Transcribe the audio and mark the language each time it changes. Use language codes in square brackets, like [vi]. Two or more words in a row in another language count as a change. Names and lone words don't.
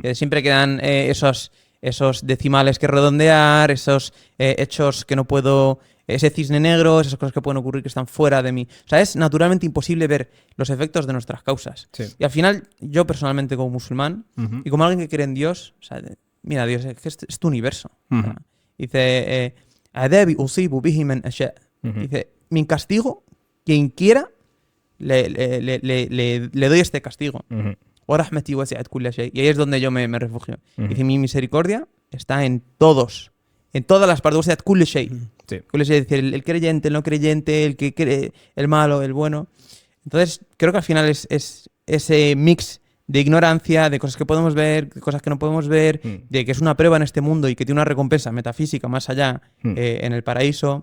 [es] Que siempre quedan esos decimales que redondear, esos hechos que no puedo, ese cisne negro, esas cosas que pueden ocurrir que están fuera de mí. O sea, es naturalmente imposible ver los efectos de nuestras causas. Sí. Y al final, yo personalmente como musulmán Ujú. y como alguien que cree en Dios, o sea, mira, Dios, es tu universo. Ujú. O sea, dice, [ar] "عذابي أصيب به من أشاء". Ujú. [es] Dice, mi castigo, quien quiera, le doy este castigo. Ujú. [ar] وَرَحْمَتِي وَسِعَتْ كُلَّ شَيْءٍ. [es] Y ahí es donde yo me refugio. Ujú. Dice, mi misericordia está en todos, en todas las partes. [ar] وَسِعَتْ كُلَّ شَيْءٍ. [es] Sí. [ar] كل شيء, [es] es decir, el creyente, el no creyente, el que cree, el malo, el bueno. Entonces, creo que al final es ese mix de ignorancia, de cosas que podemos ver, de cosas que no podemos ver, de que es una prueba en este mundo y que tiene una recompensa metafísica más allá, en el paraíso.